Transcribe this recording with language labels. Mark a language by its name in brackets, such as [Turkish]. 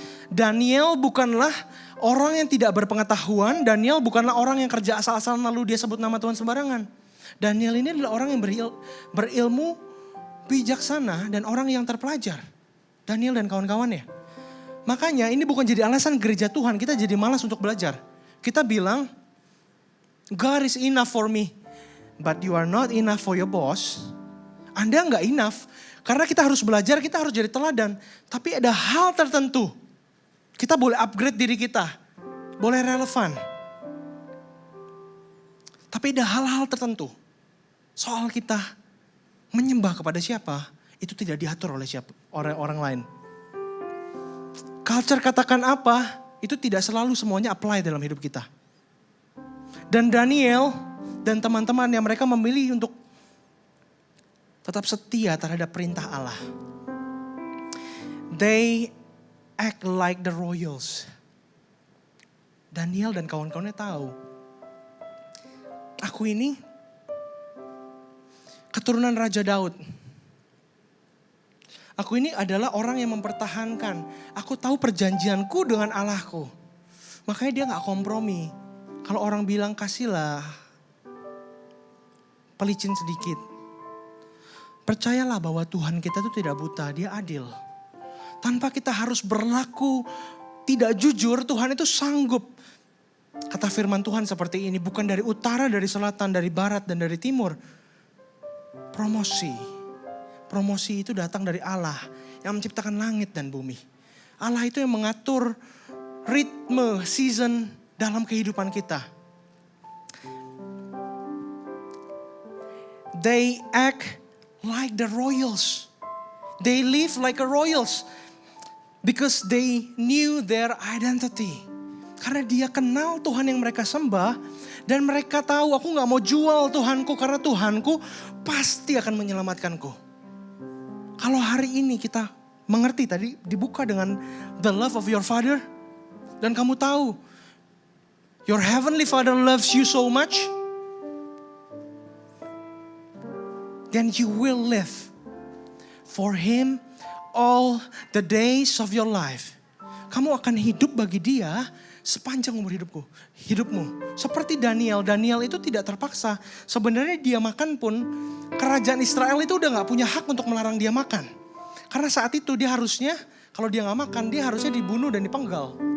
[Indonesian] Daniel bukanlah orang yang tidak berpengetahuan. Daniel bukanlah orang yang kerja asal-asalan lalu dia sebut nama Tuhan sembarangan. Daniel ini adalah orang yang berilmu, bijaksana, dan orang yang terpelajar. Daniel dan kawan-kawannya. Makanya ini bukan jadi alasan gereja Tuhan kita jadi malas untuk belajar. Kita bilang, [English] God is enough for me. But you are not enough for your boss. [Indonesian] Anda gak enough. Karena kita harus belajar, kita harus jadi teladan. Tapi ada hal tertentu. Kita boleh upgrade diri kita. Boleh relevan. Tapi ada hal-hal tertentu. Soal kita menyembah kepada siapa, itu tidak diatur oleh orang lain. Culture katakan apa, itu tidak selalu semuanya apply dalam hidup kita. Dan Daniel dan teman-teman yang mereka memilih untuk tetap setia terhadap perintah Allah. [English] They act like the royals. [Indonesian] Daniel dan kawan-kawannya tahu. Aku ini keturunan Raja Daud. Aku ini adalah orang yang mempertahankan. Aku tahu perjanjianku dengan Allahku. Makanya dia gak kompromi. Kalau orang bilang kasihlah pelicin sedikit. Percayalah bahwa Tuhan kita itu tidak buta, dia adil. Tanpa kita harus berlaku tidak jujur, Tuhan itu sanggup. Kata firman Tuhan seperti ini, bukan dari utara, dari selatan, dari barat, dan dari timur. Promosi. Promosi itu datang dari Allah yang menciptakan langit dan bumi. Allah itu yang mengatur ritme, season dalam kehidupan kita. [English] They act like the royals. They live like a royals. Because they knew their identity. [Indonesian] Karena dia kenal Tuhan yang mereka sembah. Dan mereka tahu aku gak mau jual Tuhanku. Karena Tuhanku pasti akan menyelamatkanku. Kalau hari ini kita mengerti tadi dibuka dengan [English] the love of your father. [Indonesian] Dan kamu tahu. [English] Your heavenly father loves you so much. Then you will live for him all the days of your life. [Indonesian] Kamu akan hidup bagi dia sepanjang umur hidupmu. Seperti Daniel. Daniel itu tidak terpaksa. Sebenarnya dia makan pun kerajaan Israel itu udah gak punya hak untuk melarang dia makan. Karena saat itu dia harusnya, kalau dia gak makan dia harusnya dibunuh dan dipenggal.